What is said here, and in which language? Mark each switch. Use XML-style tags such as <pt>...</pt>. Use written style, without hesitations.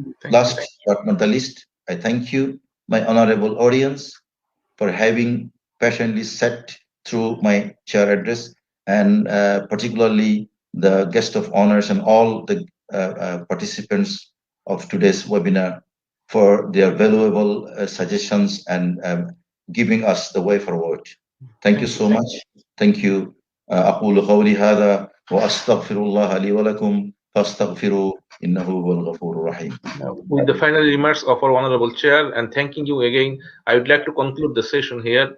<en>Last but not the least, I thank you, my honorable audience, for having patiently sat through my chair address, and particularly the guest of honors and all the participants of today's webinar for their valuable suggestions and giving us the way forward. Thank you so much. Thank you.</en> <ar>أقول قولي هذا وأستغفر الله لي ولكم فاستغفروا إنه هو الغفور الرحيم.</ar> <en>With the final remarks of our honorable chair and thanking you again, I would like to conclude the session here.</en>